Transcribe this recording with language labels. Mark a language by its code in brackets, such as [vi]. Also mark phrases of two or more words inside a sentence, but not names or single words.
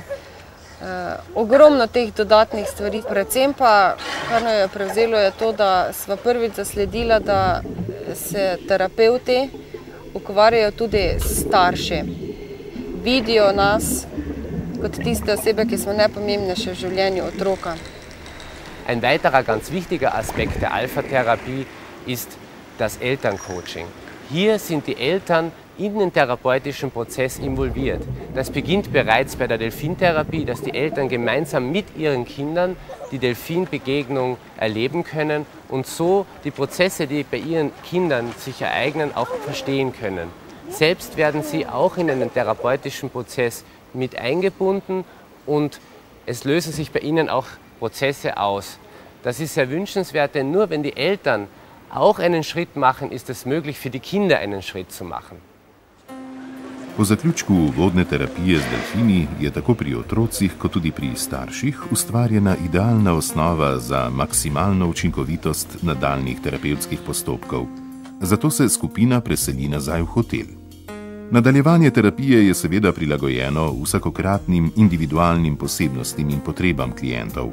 [sl] Ogromno teh dodatnih stvari. Predvsem pa, kar nas je prevzelo, je to, da sva prvič zasledila, da se terapevti ukvarjajo tudi s starši. Vidijo nas kot tiste osebe, ki smo najpomembnejše v življenju otroka. [de] Ein weiterer ganz wichtiger Aspekt der Alpha-Therapie ist das Elterncoaching. Hier sind die Eltern in den therapeutischen Prozess involviert. Das beginnt bereits bei der Delfintherapie, dass die Eltern gemeinsam mit ihren Kindern die Delfinbegegnung erleben können und so die Prozesse, die bei ihren Kindern sich ereignen, auch verstehen können. Selbst werden sie auch in einen therapeutischen Prozess mit eingebunden und es lösen sich bei ihnen auch Prozesse aus. Das ist sehr wünschenswert, denn nur wenn die Eltern auch einen Schritt machen, ist es möglich, für die Kinder einen Schritt zu machen. [sl] Po zaključku uvodne terapije z delfini je tako pri otrocih kot tudi pri starših ustvarjena idealna osnova za maksimalno učinkovitost nadaljnjih terapevtskih postopkov. Zato se skupina preseli nazaj v hotel. Nadaljevanje terapije je seveda prilagojeno vsakokratnim individualnim posebnostim in potrebam klientov.